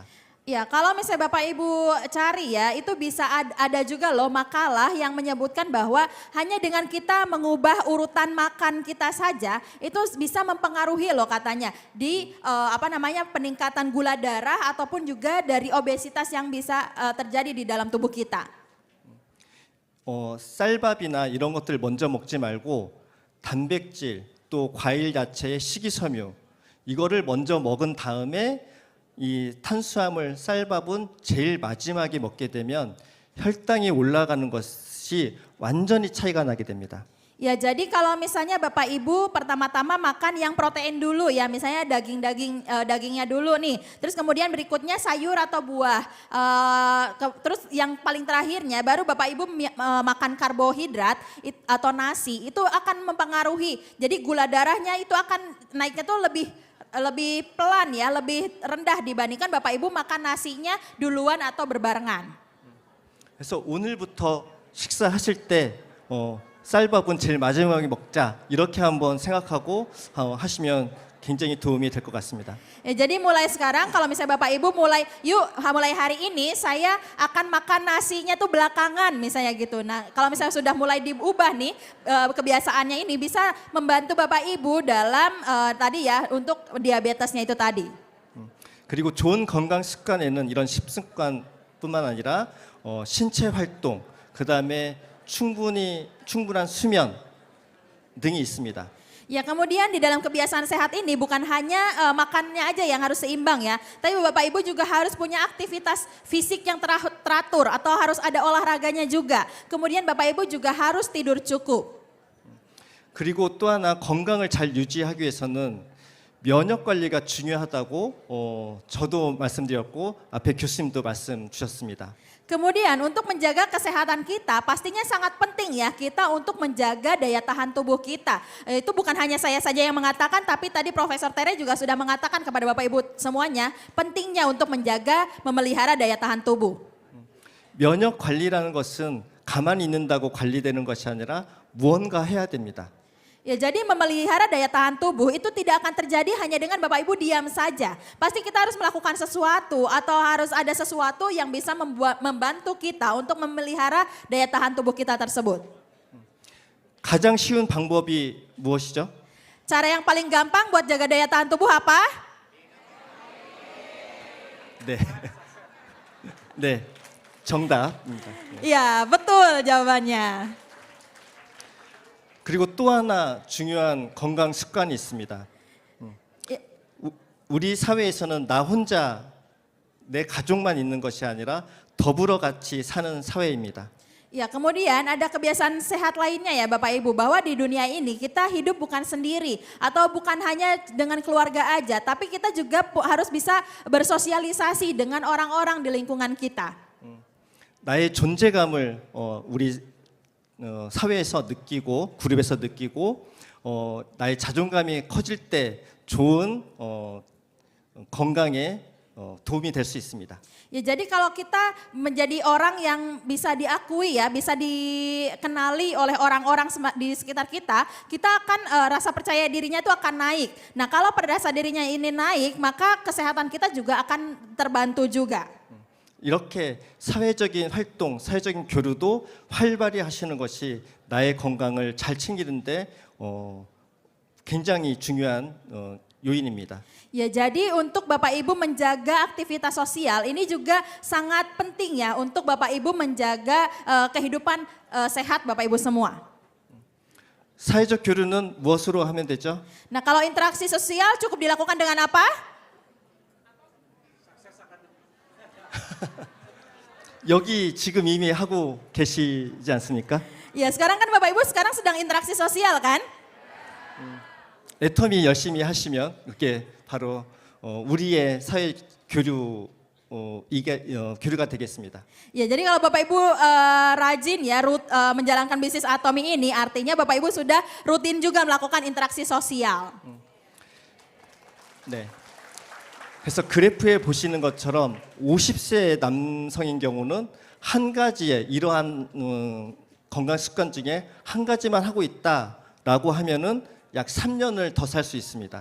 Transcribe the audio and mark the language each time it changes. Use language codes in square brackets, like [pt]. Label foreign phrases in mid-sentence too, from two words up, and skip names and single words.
[id] Ya, kalau misalnya Bapak Ibu cari ya, itu bisa ada juga loh makalah yang menyebutkan bahwa hanya dengan kita mengubah urutan makan kita saja, itu bisa mempengaruhi loh katanya di peningkatan gula darah ataupun juga dari obesitas yang bisa terjadi di dalam tubuh kita. [ko] 쌀밥이나 이런 것들 먼저 먹지 말고 단백질 또 과일 야채의 식이섬유 이거를 먼저 먹은 다음에 이 탄수화물 쌀밥은 제일 마지막에 먹게 되면 혈당이 올라가는 것이 완전히 차이가 나게 됩니다. [id] Ya jadi kalau misalnya Bapak Ibu pertama-tama makan yang protein dulu ya, misalnya dagingnya dulu nih, terus kemudian berikutnya sayur atau buah, terus yang paling terakhirnya baru Bapak Ibu makan karbohidrat atau nasi, itu akan mempengaruhi. Jadi gula darahnya itu akan naiknya tuh lebih pelan ya, lebih rendah dibandingkan Bapak Ibu makan nasinya duluan atau berbarengan. [ko] 그래서 오늘부터 식사하실 때 쌀밥은 제일 마지막에 먹자 이렇게 한번 생각하고 하시면 굉장히 도움이 될 것 같습니다. [id] Ya, jadi mulai sekarang kalau misalnya Bapak Ibu mulai mulai hari ini saya akan makan nasinya tuh belakangan misalnya gitu. Nah, kalau misalnya sudah mulai diubah nih kebiasaannya ini bisa membantu Bapak Ibu dalam tadi ya untuk diabetesnya itu tadi. [ko] 그리고 좋은 건강 습관에는 이런 식습관뿐만 아니라 신체 활동, 그다음에 충분한 수면 등이 있습니다. [id] Ya, kemudian di dalam kebiasaan sehat ini bukan hanya makannya aja yang harus seimbang ya, tapi Bapak Ibu juga harus punya aktivitas fisik yang teratur atau harus ada olahraganya juga. Kemudian Bapak Ibu juga harus tidur cukup. [ko] 그리고 또 하나 건강을 잘 유지하기 위해서는 면역 관리가 중요하다고 저도 말씀드렸고 앞에 교수님도 말씀 주셨습니다. [id] Kemudian untuk menjaga kesehatan kita pastinya sangat penting ya kita untuk menjaga daya tahan tubuh kita. Itu bukan hanya saya saja yang mengatakan tapi tadi Profesor Tere juga sudah mengatakan kepada Bapak Ibu semuanya pentingnya untuk menjaga memelihara daya tahan tubuh. [ko] 면역 관리라는 것은 가만히 있는다고 관리되는 것이 아니라 무언가 해야 됩니다. [id] Ya, jadi memelihara daya tahan tubuh itu tidak akan terjadi hanya dengan Bapak Ibu diam saja. Pasti kita harus melakukan sesuatu atau harus ada sesuatu yang bisa membantu kita untuk memelihara daya tahan tubuh kita tersebut. [ko] 가장 쉬운 방법이 무엇이죠? [id] Cara yang paling gampang buat jaga daya tahan tubuh apa? [ko] 네. 네. 정답입니다. [id] Iya, betul jawabannya. [ko] 그리고 또 하나 중요한 건강 습관이 있습니다. 우리 사회에서는 나 혼자 내 가족만 있는 것이 아니라 더불어 같이 사는 사회입니다. [id] Ya, kemudian ada kebiasaan sehat lainnya ya Bapak Ibu bahwa di dunia ini kita hidup bukan sendiri atau bukan hanya dengan keluarga aja, tapi kita juga harus bisa bersosialisasi dengan orang-orang di lingkungan kita. [ko] 나의 존재감을 우리 사회에서 느끼고 그룹에서 느끼고 나의 자존감이 커질 때 좋은 건강에 도움이 될 수 있습니다. [id] Ya, jadi kalau kita menjadi orang yang bisa diakui ya, bisa dikenali oleh orang-orang di sekitar kita, kita akan rasa percaya dirinya itu akan naik. Nah, kalau rasa dirinya ini naik, maka kesehatan kita juga akan terbantu juga. [ko] 이렇게 사회적인 활동, 사회적인 교류도 활발히 하시는 것이 나의 건강을 잘 챙기는데 굉장히 중요한 요인입니다. [id] Ya, jadi untuk Bapak Ibu menjaga aktivitas sosial ini juga sangat penting ya untuk Bapak Ibu menjaga kehidupan sehat Bapak Ibu semua. [ko] 사회적 교류는 무엇으로 하면 되죠? [id] Nah, kalau interaksi sosial cukup dilakukan dengan apa? [ko] 여기 지금 이미 하고 계시지 않습니까? [id] Ya, sekarang kan Bapak Ibu sekarang sedang interaksi sosial kan? [ko] 애터미 열심히 하시면 그게 바로 우리의 사회 교류 교류가 되겠습니다. [id] Ya, jadi kalau Bapak Ibu rajin ya menjalankan bisnis Atomi ini artinya Bapak Ibu sudah rutin juga melakukan interaksi sosial. [ko] 네. 그래서 그래프에 보시는 것처럼 50세 남성인 경우는 한 가지의 이러한 건강 습관 중에 한 가지만 하고 있다라고 하면은 약 3년을 더 살 수 있습니다.